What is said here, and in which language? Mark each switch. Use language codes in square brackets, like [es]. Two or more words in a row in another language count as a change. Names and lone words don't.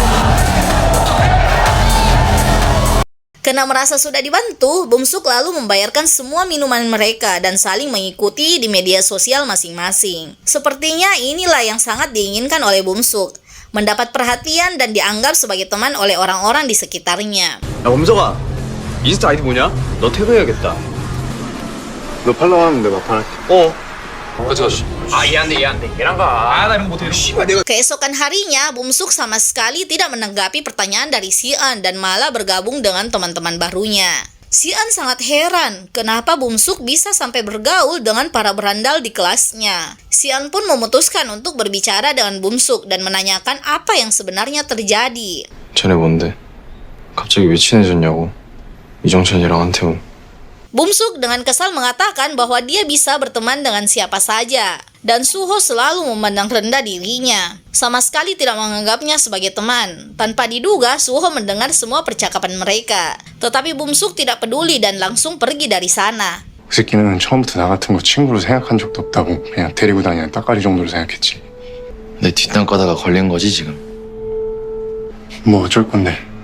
[id] Karena merasa sudah dibantu, Bumsuk lalu membayarkan semua minuman mereka dan saling mengikuti di media sosial masing-masing. Sepertinya inilah yang sangat diinginkan oleh Bumsuk, mendapat perhatian dan dianggap sebagai teman oleh orang-orang di sekitarnya. [ko] 야, 범석아. 인스타 아이디 뭐냐? 너 태그해야겠다. 너 팔로우 하면 내가 팔할게. [id] Keesokan harinya, Bumsuk sama sekali tidak menanggapi pertanyaan dari Sian dan malah bergabung dengan teman-teman barunya. Sian sangat heran kenapa Bumsuk bisa sampai bergaul dengan para berandal di kelasnya. Sian pun memutuskan untuk berbicara dengan Bumsuk dan menanyakan apa yang sebenarnya terjadi. [ko] 쟤네 뭔데? 갑자기 왜 친해졌냐고. 이정찬이랑 한태훈. [id] Bumsuk dengan kesal mengatakan bahwa dia bisa berteman dengan siapa saja dan Suho selalu memandang rendah dirinya, sama sekali tidak menganggapnya sebagai teman. Tanpa diduga, Suho mendengar semua percakapan mereka, tetapi Bumsuk tidak peduli dan langsung pergi dari sana. [ko] 그 새끼는 처음부터 나 같은 거 친구로 생각한 적도 없다고 그냥 데리고 다니는 따까리 정도로 생각했지. 내 뒷담 까다가 걸린 거지 지금. 뭐 어쩔 건데.